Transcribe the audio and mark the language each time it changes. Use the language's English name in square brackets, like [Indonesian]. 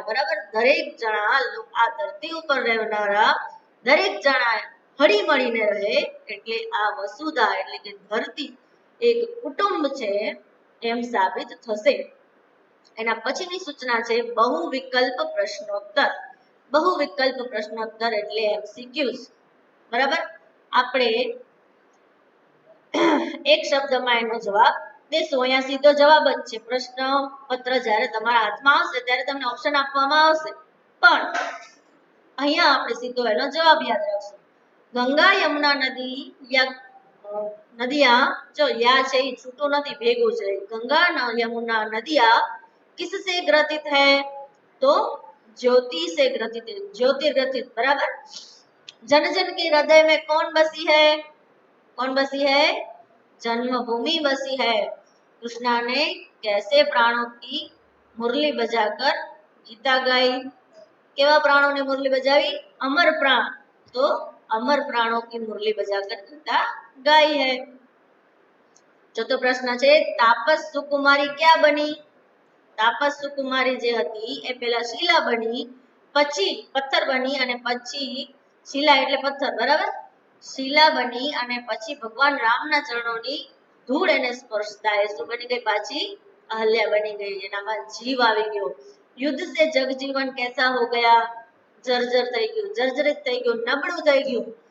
[Gujarati] बराबर, दरेक जना आ धरती पर रहनारा दरेक जना हળી મળીને રહે, એટલે આ વસુધા એટલે કે ધરતી એક કુટુંબ છે એમ સાબિત થશે। એના પછીની સૂચના છે બહુવિકલ્પ પ્રશ્નોત્તર। બહુવિકલ્પ પ્રશ્નોત્તર એટલે MCQs। બરાબર, આપણે એક શબ્દમાં એનો જવાબ દેશો। અહીંયા સીધો જવાબ જ છે। પ્રશ્ન પત્ર જ્યારે તમારા હાથમાં આવશે ત્યારે તમને ઓપ્શન આપવામાં આવશે, પણ અહીંયા આપણે સીધો એનો જવાબ યાદ રાખશું। गंगा यमुना नदी या नदियां, जो या છે એ છૂટું નથી, ભેગું છે। [Hindi] गंगा यमुना नदियां किससे ग्रथित है? तो ज्योति से ग्रथित है, ज्योतिर्ग्रथित। बराबर, जन जन के हृदय में कौन बसी है? कौन बसी है? जन्मभूमि बसी है। कृष्णा ने कैसे प्राणों की मुरली बजाकर गीता गाई? [Gujarati] केवा प्राणों ने मुरली बजावी? अमर प्राण। [Hindi] तो अमर प्राणों की मुरली बजाकर गीता गाई है। चौथो प्रश्न है, तापस सुकुमारी क्या बनी? [Gujarati] तापस सुकुमारी जे हती ए पहेला शीला बनी, પછી પથ્થર બની અને પછી શીલા એટલે પથ્થર, બરાબર? શીલા બની અને પછી ભગવાન રામના ચરણોની ધૂળ એને સ્પર્શતા એ શું બની ગઈ? પાછી અહલ્યા બની ગઈ, એનામાં જીવ આવી ગયો। [Hindi] युद्ध से जगजीवन कैसा हो गया? [Gujarati] जर्जर થઈ ગયું, જર્જરિત થઈ ગયું, નબળું થઈ ગયું।